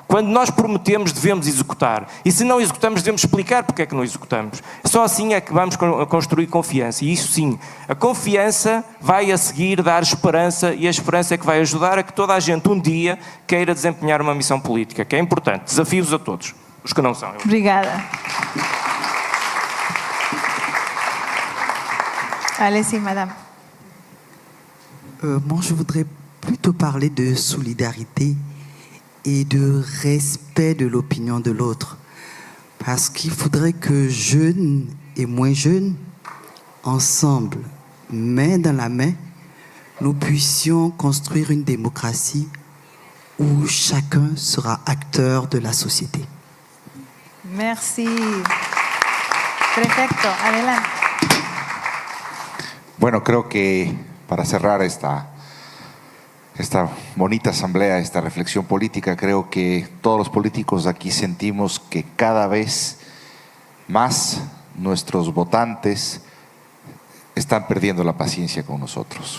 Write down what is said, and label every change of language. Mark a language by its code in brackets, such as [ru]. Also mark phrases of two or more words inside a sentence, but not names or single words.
[pt] Quando nós prometemos, devemos executar, e se não executamos, devemos explicar porque é que não executamos. Só assim é que vamos construir confiança, e isso sim, a confiança vai a seguir dar esperança, e a esperança é que vai ajudar a que toda a gente um dia queira desempenhar uma missão política, que é importante. Desafios a todos, os que não são. Obrigada. [fr] Allez-y, madame. Moi, je voudrais plutôt parler de solidarité et de respect de l'opinion de l'autre. Parce qu'il faudrait que jeunes et moins jeunes, ensemble, main dans la main, nous puissions construire une démocratie où chacun sera acteur de la société. Merci. [es] Perfecto, adelante. Bueno, creo que para cerrar esta bonita asamblea, esta reflexión política, creo que todos los políticos aquí sentimos que cada vez más nuestros votantes están perdiendo la paciencia con nosotros.